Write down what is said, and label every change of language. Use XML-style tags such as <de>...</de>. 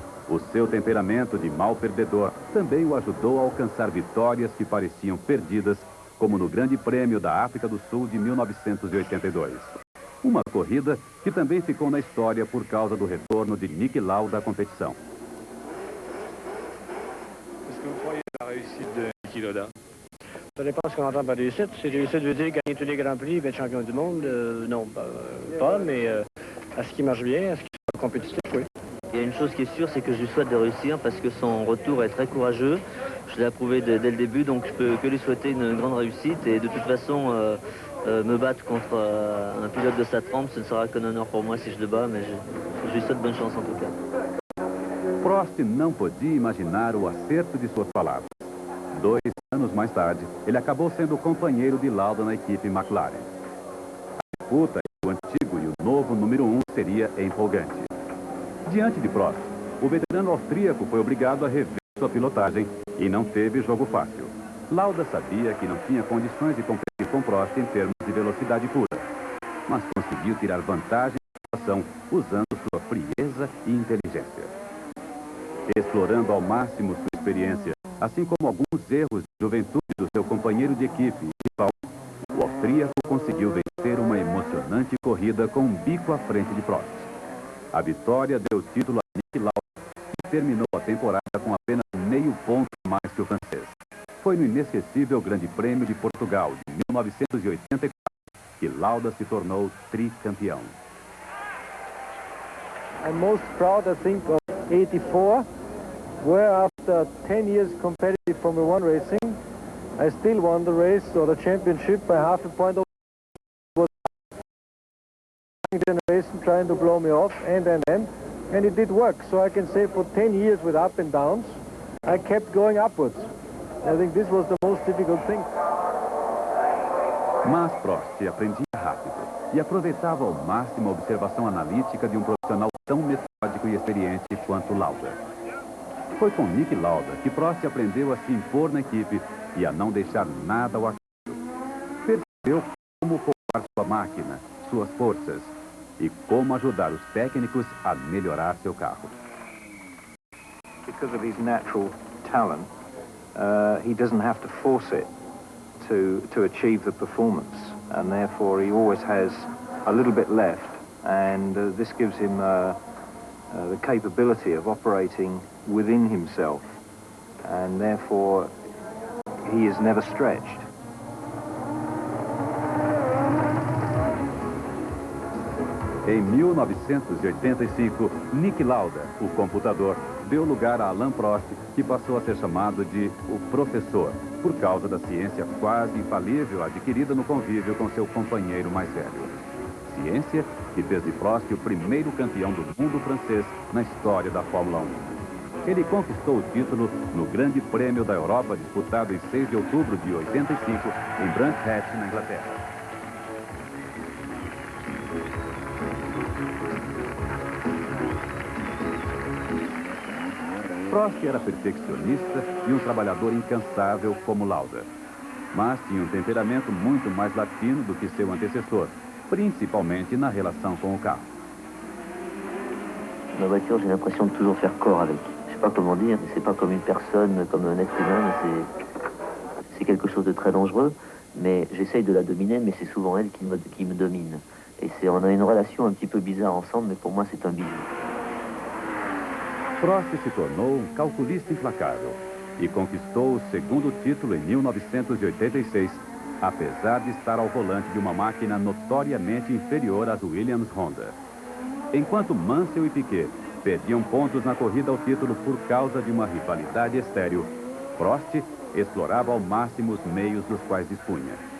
<pt>O seu temperamento de mau perdedor também o ajudou a alcançar vitórias que pareciam perdidas, como no Grande Prêmio da África do Sul de 1982. Uma corrida que também ficou na história por causa do retorno de Niki Lauda à competição.</pt> <fr>Est-ce que vous croyez à la réussite de Niki Lauda? Ça dépend ce qu'on entend par réussite. Si réussite veut dire gagner tous les Grands Prix, être champion du monde, non, pas, mais est-ce qu'il marche bien, est-ce qu'il est compétitif, oui. Il y a une chose qui est sûre, c'est que je lui souhaite de réussir parce que son retour est très courageux. Je l'ai approuvé dès le début, donc je peux que lui souhaiter une grande réussite. Et de toute façon, me battre contre un pilote de sa trempe, ce ne sera qu'un honneur pour moi si je le bats, mais je lui souhaite bonne chance en tout cas.</fr> <pt>Prost não podia imaginar o acerto de suas palavras. 2 anos mais tarde, ele acabou sendo companheiro de Lauda na equipe McLaren. A disputa entre o antigo e o novo número 1 seria empolgante. Diante de Prost, o veterano austríaco foi obrigado a rever sua pilotagem e não teve jogo fácil. Lauda sabia que não tinha condições de competir com Prost em termos de velocidade pura, mas conseguiu tirar vantagem da situação usando sua frieza e inteligência. Explorando ao máximo sua experiência, assim como alguns erros de juventude do seu companheiro de equipe e rival, o austríaco conseguiu vencer uma emocionante corrida com um bico à frente de Prost. A vitória deu o título a Niki Lauda, que terminou a temporada com apenas meio ponto a mais que o francês. Foi no inesquecível Grande Prêmio de Portugal de 1984 que Lauda se tornou tricampeão.</pt> <en>I'm most proud, I think, of 84, where after 10 years competitive Formula 1 racing, I still won the race or the championship by half a point. Was generation trying to blow me off, and it did work. So I can say for 10 years with up and downs, I kept going upwards. I think this was the most difficult thing.</en> <pt>Mas Prost aprendia rápido e aproveitava ao máximo a observação analítica de um profissional tão metódico e experiente quanto Lauda. Foi com Niki Lauda que Prost aprendeu a se impor na equipe e a não deixar nada ao acaso. Percebeu como poupar sua máquina, suas forças e como ajudar os técnicos a melhorar seu carro.</pt> <en>Because of his natural talent, he doesn't have to force it to achieve the performance, and therefore he always has a little bit left, and this gives him the capability of operating within himself, and therefore he is never stretched.</en> <pt>Em 1985, Niki Lauda, o computador, deu lugar a Alain Prost, que passou a ser chamado de o professor, por causa da ciência quase infalível adquirida no convívio com seu companheiro mais velho. Ciência que fez de Prost o primeiro campeão do mundo francês na história da Fórmula 1. Ele conquistou o título no Grande Prêmio da Europa, disputado em 6 de outubro de 85, em Brands Hatch, na Inglaterra. Prost era perfeccionista e um trabalhador incansável como Lauda, mas tinha um temperamento muito mais latino do que seu antecessor, principalmente na relação com o carro.</pt> <fr>Ma voiture, j'ai l'impression de toujours faire corps avec. Je sais pas comment dire, c'est pas comme une personne, comme un être humain, c'est quelque chose de très dangereux, mais j'essaye de la dominer, mais c'est souvent elle qui me domine. Et on a une relation un petit peu bizarre ensemble, mais pour moi c'est un bijou.</fr> <pt>Prost se tornou um calculista implacável e conquistou o segundo título em 1986, apesar de estar ao volante de uma máquina notoriamente inferior às Williams Honda. Enquanto Mansell e Piquet perdiam pontos na corrida ao título por causa de uma rivalidade estéril, Prost explorava ao máximo os meios dos quais dispunha.</pt>